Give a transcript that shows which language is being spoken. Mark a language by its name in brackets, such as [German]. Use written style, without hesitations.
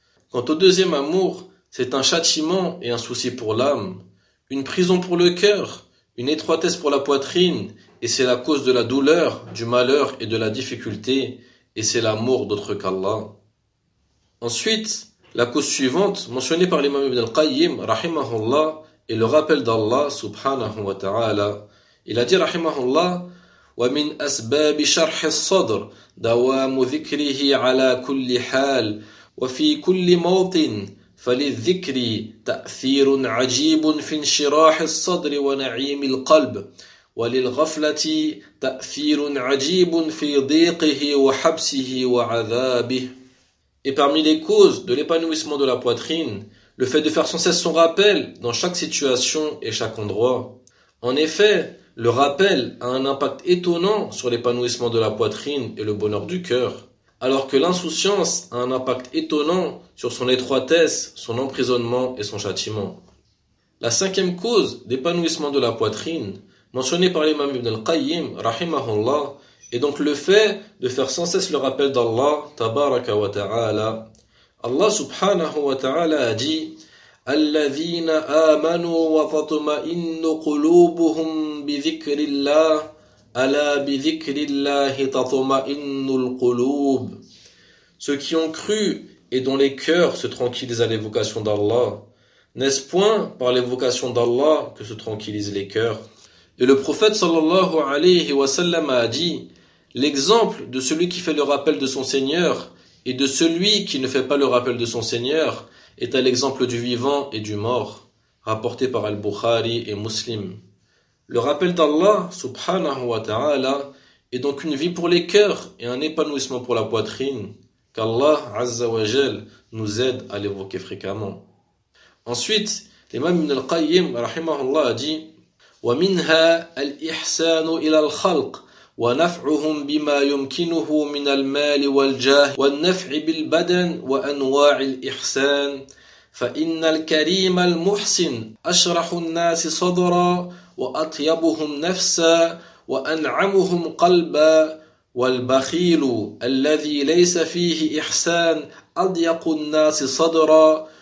[French] Quant au deuxième amour, c'est un châtiment et un souci pour l'âme, une prison pour le cœur, une étroitesse pour la poitrine, et c'est la cause de la douleur, du malheur et de la difficulté, et c'est l'amour d'autre qu'Allah. Ensuite, la cause suivante, mentionnée par l'imam Ibn al-Qayyim, rahimahullah, est le rappel d'Allah, subhanahu wa ta'ala. Il a dit, [Arabic] rahimahullah, ومن أسباب شرح الصدر دوام ذكره على كل حال وفي كل موطن فللذكر تأثير عجيب في انشراح الصدر ونعيم القلب وللغفلة تأثير عجيب في ضيقه وحبسه وعذابه. [French] Et parmi les causes de l'épanouissement de la poitrine, le fait de faire sans cesse son rappel dans chaque situation et chaque endroit. En effet, le rappel a un impact étonnant sur l'épanouissement de la poitrine et le bonheur du cœur, alors que l'insouciance a un impact étonnant sur son étroitesse, son emprisonnement et son châtiment. La cinquième cause d'épanouissement de la poitrine, mentionnée par l'imam Ibn al-Qayyim, rahimahullah, est donc le fait de faire sans cesse le rappel d'Allah, tabaraka wa ta'ala. Allah subhanahu wa ta'ala a dit: [Arabic] الذين آمنوا وتطمئن قلوبهم بذكر الله ألا بذكر الله تطمئن القلوب. [French] Ceux qui ont cru et dont les cœurs se tranquillisent à l'évocation d'Allah, n'est-ce point par l'évocation d'Allah que se tranquillisent les cœurs? Et le prophète sallallahu alayhi wa sallam a dit: l'exemple de celui qui fait le rappel de son Seigneur et de celui qui ne fait pas le rappel de son Seigneur est à l'exemple du vivant et du mort, rapporté par Al-Bukhari et Muslim. Le rappel d'Allah, subhanahu wa ta'ala, est donc une vie pour les cœurs et un épanouissement pour la poitrine, qu'Allah, azza wa jal, nous aide à l'évoquer fréquemment. Ensuite, l'imam Ibn al-Qayyim, rahimahullah, a dit: [Arabic] وَمِنْهَا الْإِحْسَانُ إِلَى الْخَلْقِ وَنَفْعُهُمْ بِمَا يُمْكِنُهُ مِنَ الْمَالِ وَالْجَاهِ وَالنَّفْعِ بِالْبَدَنِ وَأَنْوَاعِ الْإِحْسَانِ فَإِنَّ الْكَرِيمَ الْمُحْسِنَ أَشْرَحُ النَّاسِ صَدْرًا وَأَطْيَبُهُمْ نَفْسًا وَأَنْعَمُهُمْ قَلْبًا وَالْبَخِيلُ الَّذِي لَيْسَ فِيهِ إِحْسَانٌ أَضْيَقُ النَّاسِ صَدْرًا